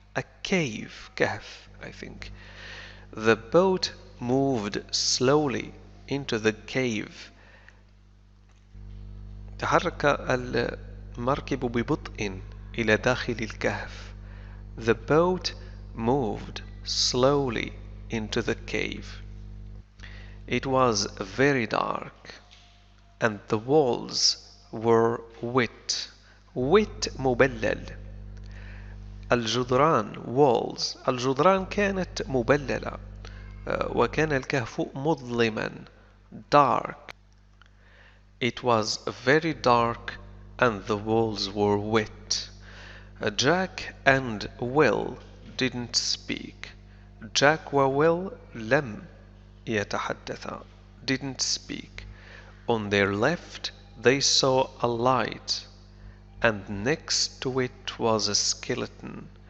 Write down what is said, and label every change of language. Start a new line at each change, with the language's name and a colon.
English: A cave, كهف, I think. The boat moved slowly into the cave.
Arabic: تحرك المركب ببطء إلى داخل الكهف.
English: The boat moved slowly into the cave. It was very dark and the walls were wet. wet
Arabic: مبلل. الجدران walls الجدران كانت مبللة وكان الكهف مظلما dark.
English: It was very dark and the walls were wet. Jack and Will didn't speak.
Arabic: Jack وWill لم يتحدثا
English: didn't speak. On their left they saw a light and next to it was a skeleton.